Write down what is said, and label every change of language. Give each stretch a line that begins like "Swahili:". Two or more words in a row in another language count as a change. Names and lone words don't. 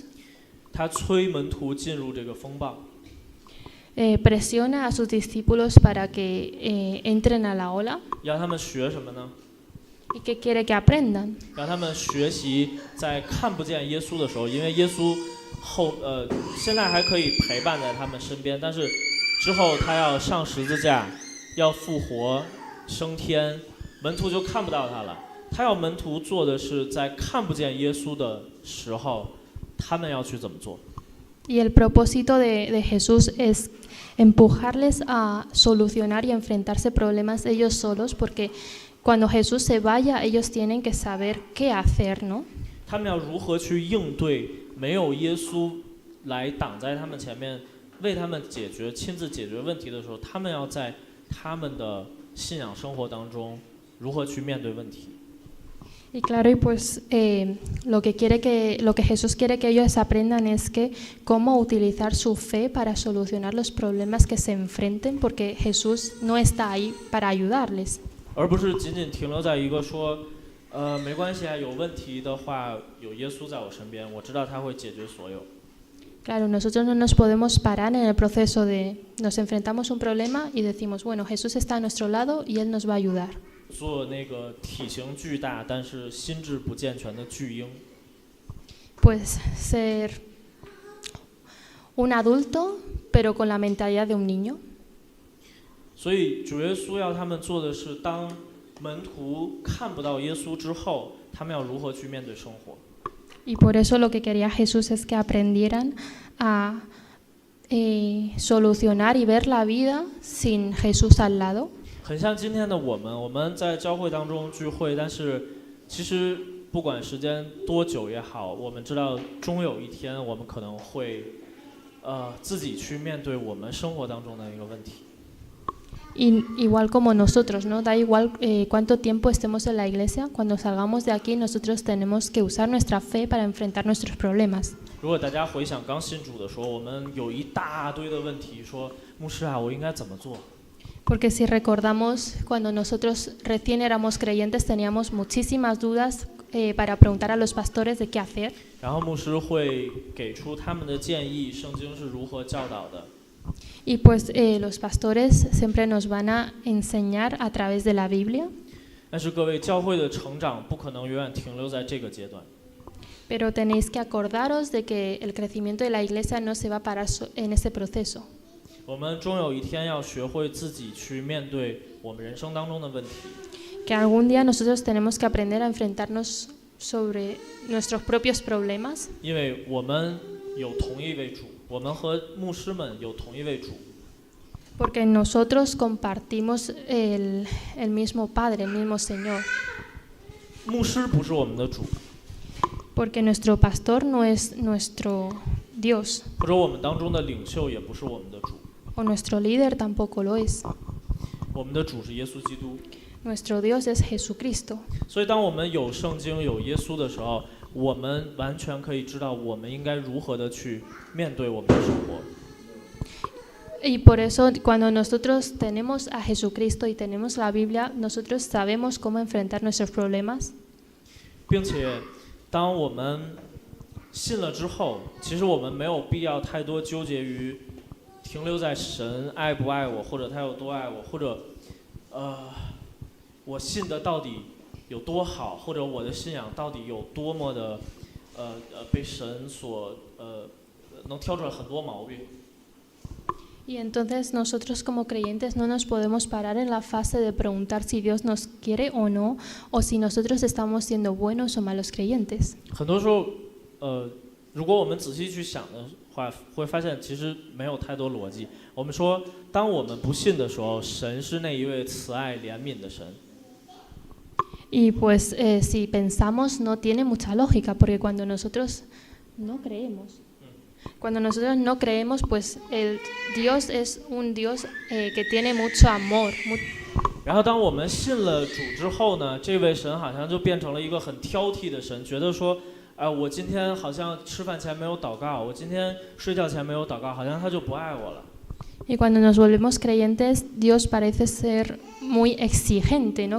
Chinese: 他催门徒进入这个风暴，
Spanish: Presiona a sus discípulos para que entren a la ola.
Chinese: 让他们学什么呢？
Spanish: ¿Y qué quiere que aprendan?
Chinese: 让他们学习在看不见耶稣的时候，因为耶稣现在还可以陪伴在他们身边，但是之后他要上十字架，要复活升天，门徒就看不到他了。他要门徒做的是在看不见耶稣的时候，他们要去怎么做？
Spanish: Y el propósito de Jesús es empujarles a solucionar y enfrentarse problemas ellos solos, porque cuando Jesús se vaya, ellos tienen que saber qué hacer, ¿no?
Chinese: 他们要如何去应对没有耶稣来挡在他们前面，为他们亲自解决问题的时候，他们要在他们的信仰生活当中如何去面对问题？
Spanish: Y claro, y pues lo que Jesús quiere que ellos aprendan es que cómo utilizar su fe para solucionar los problemas que se enfrenten, porque Jesús no está ahí para ayudarles.
Chinese: 而不是仅仅停留在一个说，没关系啊，有问题的话，有耶稣在我身边，我知道他会解决所有。
Spanish: Claro, nosotros no nos podemos parar en el proceso de nos enfrentamos a un problema y decimos, bueno, Jesús está a nuestro lado y Él nos va a ayudar.
Chinese: 做那个体型巨大但是心智不健全的巨婴。
Spanish: Pues ser un adulto, pero con la mentalidad de un niño.
Chinese: 所以主耶稣要他们做的是，当门徒看不到耶稣之后，他们要如何去面对生活。
Spanish: Y por eso lo que quería Jesús es que aprendieran a solucionar y ver la vida sin Jesús al lado.
Chinese: 很像今天的我们在教会当中聚会，但是其实不管时间多久也好，我们知道终有一天我们可能会自己去面对我们生活当中的一个问题。
Spanish: Igual como nosotros, ¿no? Da igual cuánto tiempo estemos en la iglesia, cuando salgamos de aquí nosotros tenemos que usar nuestra fe para enfrentar nuestros problemas.
Chinese: 如果大家回想刚信主的时候，我们有一大堆的问题，说牧师啊，我应该怎么做？
Spanish: Porque si recordamos, cuando nosotros recién éramos creyentes teníamos muchísimas dudas para preguntar a los pastores de qué hacer.
Chinese: 然后牧师会给出他们的建议，圣经是如何教导的。
Spanish: Y pues los pastores siempre nos van a enseñar a través de la Biblia.
Chinese: 但是各位，教会的成长不可能永远停留在这个阶段。
Spanish: Pero tenéis que acordaros de que el crecimiento de la iglesia no se va a parar en ese proceso.
Chinese: 我们终有一天要学会自己去面对我们人生当中的问题。
Spanish: Que algún día nosotros tenemos que aprender a enfrentarnos sobre nuestros propios problemas.
Chinese: 因为我们有同一位主，我们和牧师们有同一位主。
Spanish: Porque nosotros compartimos el mismo Padre, el mismo Señor.
Chinese: 牧师不是我们的主，
Spanish: Porque nuestro pastor no es nuestro Dios.
Chinese: 或者我们当中的领袖也不是我们的主。
Spanish: O nuestro líder tampoco lo es.
Chinese: 我们的主是耶稣基督。
Spanish: Nuestro Dios es Jesucristo.
Chinese: 所以，当我们有圣经、有耶稣的时候，我们完全可以知道我们应该如何的去面对我们的生活。
Spanish: Y por eso cuando nosotros tenemos a Jesucristo y tenemos la Biblia, nosotros sabemos cómo enfrentar nuestros problemas.
Chinese: 并且，当我们信了之后，其实我们没有必要太多纠结于停留在神爱不爱我，或者他有多爱我，或者我信的到底有多好，或者我的信仰到底有多么的被神所能挑出来很多毛病。
Spanish: Y entonces nosotros como creyentes no nos podemos parar en la fase de preguntar si Dios nos quiere o no, o si nosotros estamos siendo buenos o malos creyentes.
Chinese: 很多时候，如果我们仔细去想的话，会发现其实没有太多逻辑。我们说，当我们不信的时候，神是那一位慈爱怜悯的神。
Spanish: Y pues si pensamos no tiene mucha lógica, porque cuando nosotros no creemos, pues el Dios es un Dios que tiene mucho amor.
Chinese: 然后当我们信了主之后呢，这位神好像就变成了一个很挑剔的神，觉得说，我今天好像吃饭前没有祷告，我今天睡觉前没有祷告，好像他就不爱我了。
Spanish: Y cuando nos volvemos creyentes, Dios parece ser muy exigente, ¿no?